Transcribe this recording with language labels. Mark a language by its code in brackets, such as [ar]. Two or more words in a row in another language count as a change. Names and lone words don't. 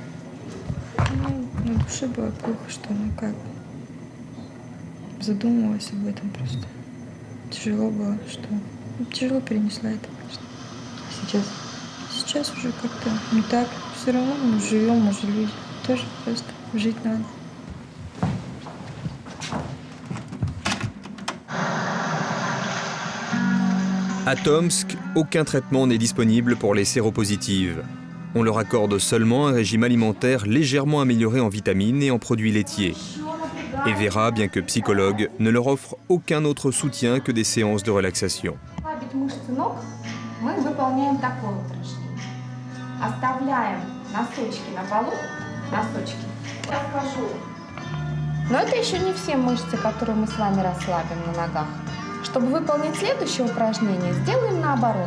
[ru] На душе было плохо, что задумывалась об этом просто. Тяжело было, что тяжело перенесла это, конечно. Сейчас? Сейчас уже как-то не так. Все равно мы живем, мы же люди. Тоже просто жить надо. [fr] À Tomsk, aucun traitement n'est disponible pour les séropositives. On leur accorde seulement un régime alimentaire légèrement amélioré en vitamines et en produits laitiers. Et Vera, bien que psychologue, ne leur offre aucun autre soutien que des séances de relaxation. [ru] Мы выполняем такое упражнение. Оставляем носочки на полу. Носочки. Расскажу. Но это еще не все мышцы, которые мы с вами расслабим на ногах. Чтобы выполнить следующее упражнение, сделаем наоборот.